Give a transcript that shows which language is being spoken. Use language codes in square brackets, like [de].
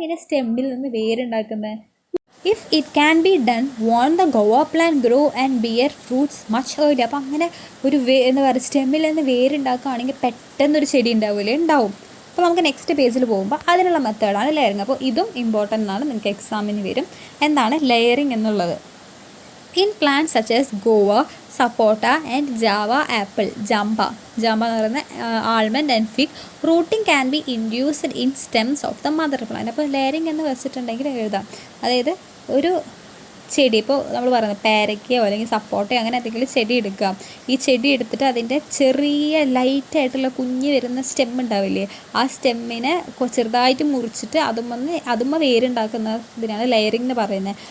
[ml] അതെങ്ങനെ സ്റ്റെമ്മിൽ നിന്ന് വേരുണ്ടാക്കുന്നത്? [en] If it can be done won't the guava plant grow and bear fruits much early. [ml] അപ്പോൾ അങ്ങനെ ഒരു എന്താ പറയുക, സ്റ്റെമ്മിൽ നിന്ന് വേരുണ്ടാക്കുകയാണെങ്കിൽ പെട്ടെന്നൊരു ചെടി ഉണ്ടാവില്ലേ? ഉണ്ടാവും. അപ്പോൾ നമുക്ക് നെക്സ്റ്റ് പേജിൽ പോകുമ്പോൾ അതിനുള്ള മെത്തേഡാണ് ലെയറിങ്. അപ്പോൾ ഇതും ഇമ്പോർട്ടൻ്റ് ആണ്, നിങ്ങൾക്ക് എക്സാമിന് വരും. എന്താണ് ലെയറിങ് എന്നുള്ളത്? [en] In plants such as guava, sapota and java apple, jamba [ml] എന്ന് പറയുന്ന [en] almond and fig, rooting can be induced in stems of the mother plant. [ml] അപ്പോൾ ലെയറിങ് എന്ന് വെച്ചിട്ടുണ്ടെങ്കിൽ എഴുതാം. അതായത് ഒരു ചെടി, ഇപ്പോൾ നമ്മൾ പറയുന്നത് പേരക്കയോ അല്ലെങ്കിൽ സപ്പോട്ടയോ അങ്ങനെ എന്തെങ്കിലും ചെടി എടുക്കുക. ഈ ചെടി എടുത്തിട്ട് അതിൻ്റെ ചെറിയ ലൈറ്റായിട്ടുള്ള കുഞ്ഞ് വരുന്ന സ്റ്റെം ഉണ്ടാവില്ലേ, ആ സ്റ്റെമ്മിനെ ചെറുതായിട്ട് മുറിച്ചിട്ട് അതുമ്മ വേരുണ്ടാക്കുന്ന ഇതിനാണ് ലെയറിംഗ് എന്ന് പറയുന്നത്.